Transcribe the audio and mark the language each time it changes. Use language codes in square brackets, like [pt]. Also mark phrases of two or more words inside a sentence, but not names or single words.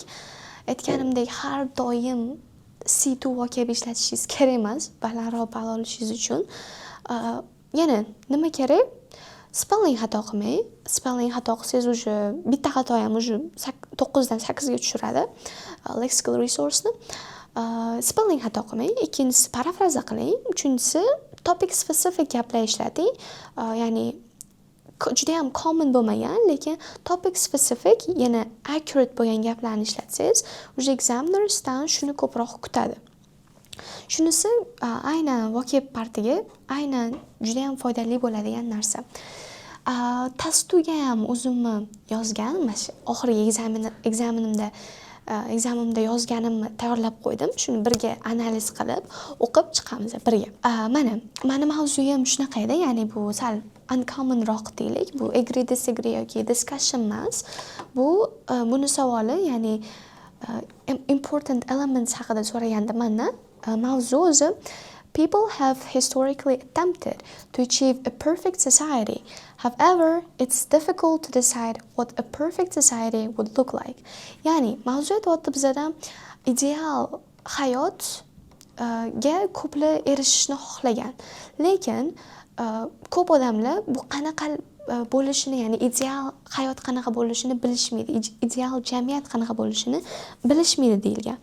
[uz] Aytganimdek har doim C2 vocab ishlatishingiz kerak emas, balandroq ball olishingiz uchun. Yana nima kerak? Spelling xato qilmang. Spelling xato qilsangiz o'sha bitta xato ham o'sha 9 dan 8 ga tushiradi [en] lexical resource'ni. [uz] Spelling xato qilmang. Ikkinchisi parafraza qiling. Uchinchisi [en] topic specific [uz] gaplar ishlating. Ya'ni juda ham common bo'lmagan, lekin [en] topic specific, [uz] yana accurate bo'lgan gaplarni ishlatsangiz, o'sha examiner sizdan shuni ko'proq kutadi. Shunisi aynan vocab partiga aynan juda ham foydali bo'ladigan narsa. Testuga ham o'zimni yozgan, mana oxirgi ekzaminimda yozganimni tayyorlab qo'ydim. Shuni birga analiz qilib, o'qib chiqamiz birga. Mani mavzuyim shunaqa edi, ya'ni bu sal uncommon roq deylik. Bu [en] agree disagree [uz] yoki discussion emas. Buni savoli, ya'ni [en] important elements [uz] haqida so'raganda mendan mavzu o'zi [en] people have historically attempted to achieve a perfect society. However, it's difficult to decide what a perfect society would look like. [uz] Ya'ni mavzu aytyapti bizdan ideal hayotga ko'plar erishishni xohlagan. Lekin ko'p odamlar bu qanaqa bo'lishini, ya'ni ideal hayot qanaqa bo'lishini bilishmaydi, ideal jamiyat qanaqa bo'lishini bilishmaydi deyilgan.